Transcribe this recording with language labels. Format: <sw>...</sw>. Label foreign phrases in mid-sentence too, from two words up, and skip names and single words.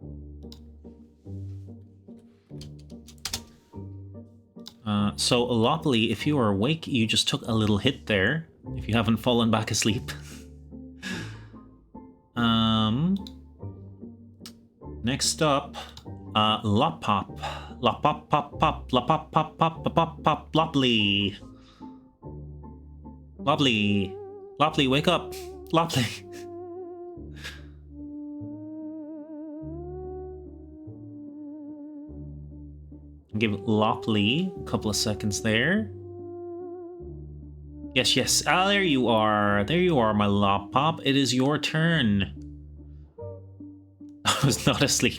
<en>So Lopoly, if you are awake, you just took a little hit there, if you haven't fallen back asleep. Next up, Lopop. Lopop pop pop lopop pop pop pop pop Lopoly. Lopoly. Lopoly, wake up. Lopoly. Give Lopoly a couple of seconds there. Yes, yes. Ah, there you are. There you are, my Lopop. It is your turn. I was not asleep.</en>